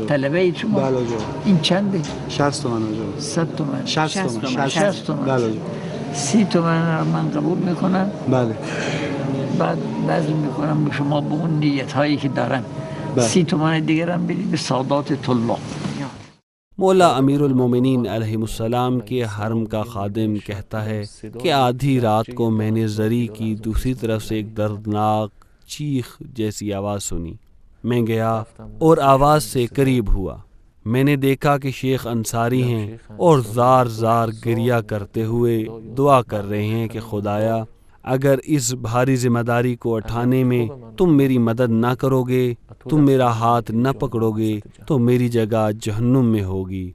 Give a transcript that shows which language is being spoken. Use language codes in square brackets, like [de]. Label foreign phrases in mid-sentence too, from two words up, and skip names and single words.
[fa] طلبه اید شما؟ بله آجا. این چنده؟ 60 تومن آجا. 100 تومن؟ 60 تومن. 60 تومن. بله آجا. 30 تومن رو من قبول میکنم. بله. بعد بذل میکنم به شما به اون نیت هایی که دارم. 30 تومن دیگر هم بدید به سادات طلاب. [ur] مولا امیر المومنین [ar] علیہ السلام [ur] کے حرم کا خادم کہتا ہے کہ آدھی رات کو میں نے زری کی دوسری طرف سے ایک دردناک چیخ جیسی آواز سنی۔ میں گیا اور آواز سے قریب ہوا۔ میں نے دیکھا کہ شیخ انصاری ہیں اور زار زار گریہ کرتے ہوئے دعا کر رہے ہیں کہ خدایا اگر اس بھاری ذمہ داری کو اٹھانے میں تم میری مدد نہ کرو گے، تم میرا ہاتھ نہ پکڑو گے تو میری جگہ جہنم میں ہوگی۔